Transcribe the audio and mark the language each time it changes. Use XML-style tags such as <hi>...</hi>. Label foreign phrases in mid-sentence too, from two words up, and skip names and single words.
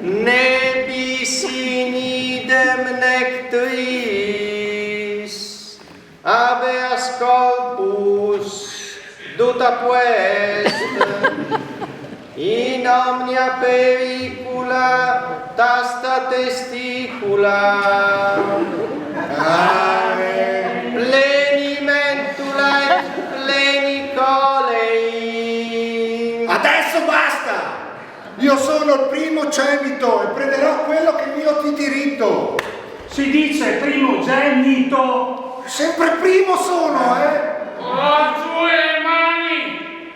<la>Ne bis in idem nec tris, habeas corpus, duta puest, in omnia pericula tasta testicula. Amen. Pleni mentula et pleni colei.</la> <it>Adesso basta! Io sono il primogenito e prenderò quello che è mio di diritto. Si dice primogenito. Sempre primo sono, Oh, giù le mani!</it>